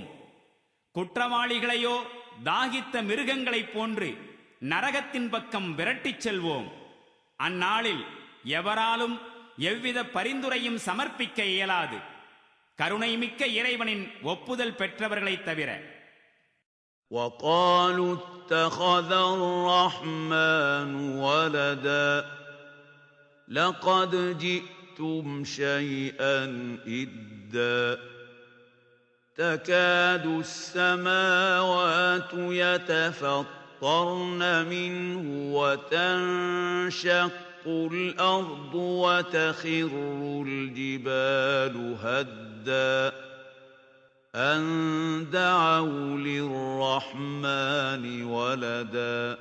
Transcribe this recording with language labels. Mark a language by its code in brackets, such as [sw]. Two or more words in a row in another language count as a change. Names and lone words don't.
[ta] குற்றவாளிகளையோ தாகித்த மிருகங்களைப் போன்று நரகத்தின் பக்கம் விரட்டிச் செல்வோம். அந்நாளில் எவராலும் எவ்வித பரிந்துரையும் சமர்ப்பிக்க இயலாது, கருணைமிக்க இறைவனின் ஒப்புதல் பெற்றவர்களைத் தவிர. [ar] وَقَالُوا اتَّخَذَ الرَّحْمَنُ وَلَدًا لَقَدْ جِئْتُمْ شَيْئًا إِدًّا تَكَادُ السَّمَاوَاتُ يَتَفَطَّرْنَ مِنْهُ وَتَنشَقُّ الْأَرْضُ وَتَخِرُّ الْجِبَالُ هَدًّا أَن دَعَوْا لِلرَّحْمَنِ وَلَدًا